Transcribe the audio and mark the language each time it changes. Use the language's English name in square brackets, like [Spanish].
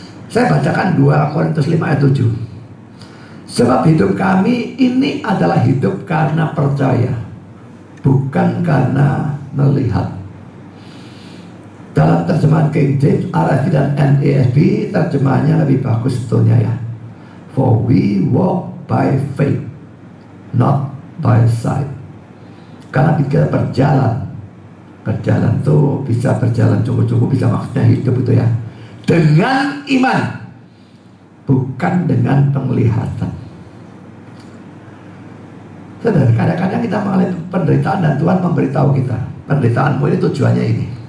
[Indonesian] Saya bacakan 2 Korintus 5 ayat 7. Sebab hidup kami ini adalah hidup karena percaya, bukan karena melihat. Dalam terjemahan King James, RSV dan NASB terjemahannya lebih bagus sebetulnya ya. [English] For we walk by faith, not by sight. [Indonesian] Karena kita berjalan tuh bisa berjalan cukup-cukup, bisa maksudnya hidup itu ya, dengan iman, bukan dengan penglihatan. Saudara, kadang-kadang kita mengalami penderitaan dan Tuhan memberitahu kita, penderitaanmu ini tujuannya ini.